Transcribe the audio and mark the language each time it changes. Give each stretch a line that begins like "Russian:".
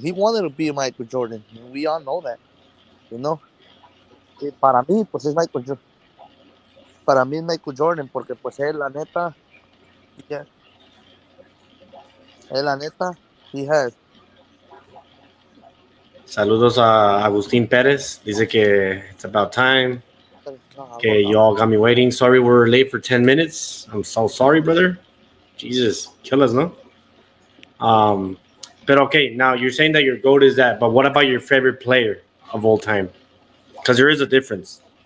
English: He wanted to be Michael Jordan. We all know that, you know.
Spanish: Para mí, pues es Michael Jordan. Para mí es Michael Jordan, porque pues yeah, la neta,
English: he has.
Spanish: Saludos a Agustín Pérez. Dice que
English: it's about time. Okay, y'all got me waiting. Sorry we're late for 10 minutes. I'm so sorry, brother. Jesus, kill us, no? But okay, now you're saying that your GOAT is that, but what about your favorite player of all time? Because there is a difference.